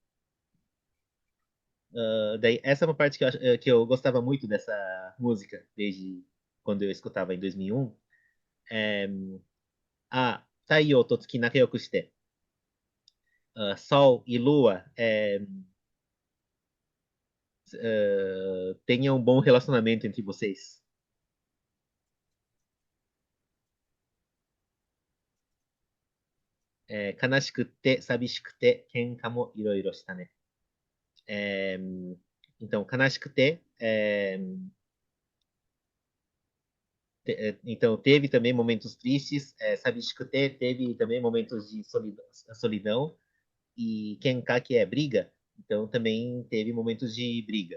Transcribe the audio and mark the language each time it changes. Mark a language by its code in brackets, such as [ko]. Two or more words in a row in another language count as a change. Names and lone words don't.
[pt] Daí, essa é uma parte que eu gostava muito dessa música, desde quando eu escutava em 2001. É, [ja] 太陽と月仲良くして. [pt] Sol e Lua tenham um bom relacionamento entre vocês. [ja] 悲しくて、寂しくて、喧嘩も色々したね. [pt] É, então, kanashikute, então teve também momentos tristes. Sabishikute teve também momentos de solidão. E Kenka, que é briga, então também teve momentos de briga.